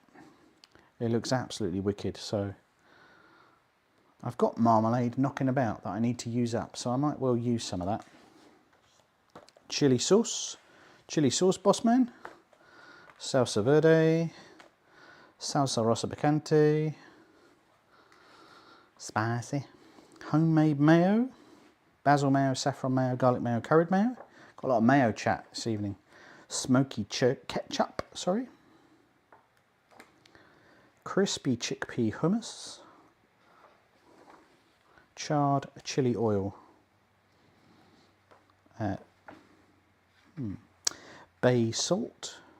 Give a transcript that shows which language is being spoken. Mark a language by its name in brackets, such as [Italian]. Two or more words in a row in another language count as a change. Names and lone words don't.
[English] It looks absolutely wicked. So I've got marmalade knocking about that I need to use up, so I might well use some of that. Chili sauce boss man. [Spanish] Salsa verde. Salsa rosa picante. [English] Spicy. Homemade mayo. Basil mayo, saffron mayo, garlic mayo, curried mayo. Got a lot of mayo chat this evening. Smoky ketchup, sorry. Crispy chickpea hummus. Charred chili oil. Bay salt.